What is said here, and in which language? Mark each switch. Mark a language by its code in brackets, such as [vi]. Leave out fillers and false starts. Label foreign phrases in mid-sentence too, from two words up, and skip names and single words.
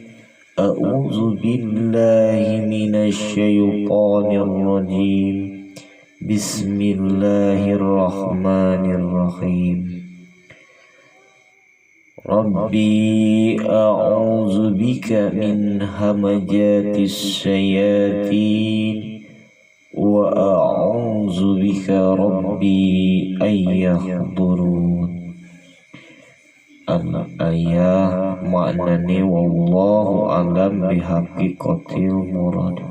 [ar] أعوذ بالله من الشيطان الرجيم. Bismillahirrahmanirrahim. رب أعوذ بك من همزات الشياطين وأعوذ بك رب أن يحضرون. الآية maknane والله أعلم بحقيقة المراد.